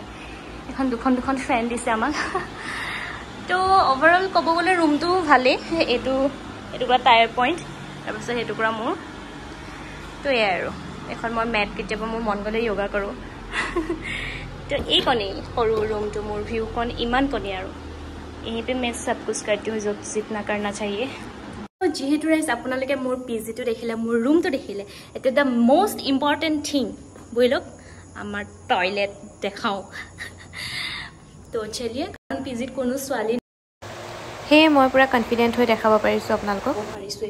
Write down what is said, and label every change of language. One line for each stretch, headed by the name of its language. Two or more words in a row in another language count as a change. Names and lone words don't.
Assamese: এখন দুখন ফেন দিছে আমাক। তো অভাৰঅল ক'ব গ'লে ৰুমটো ভালেই। এইটো পৰা টায়াৰ পইণ্ট, তাৰপিছত সেইটো পৰা মোৰ। তো এয়াই আৰু এখন মই মেট, কেতিয়াবা মোৰ মন গ'লে য়োগা কৰোঁ। তো এইকণেই সৰু ৰুমটো, মোৰ ভিউখন ইমানকণেই।
Hindi: আৰু यहीं पे मैं सब कुछ करती हूँ जो जितना करना चाहिए।
Assamese: যিহেতু ৰাইজ আপোনালোকে মোৰ PG-টো দেখিলে, মোৰ ৰুমটো দেখিলে, এতিয়া
English: the most important thing
Assamese: বলক আমাৰ টয়লেট দেখাওঁ। তো চলিয়ে, কাৰণ PG-ত কোনো ছোৱালী সেয়ে মই পুৰা কনফিডেণ্ট হৈ দেখাব পাৰিছোঁ আপোনালোকক।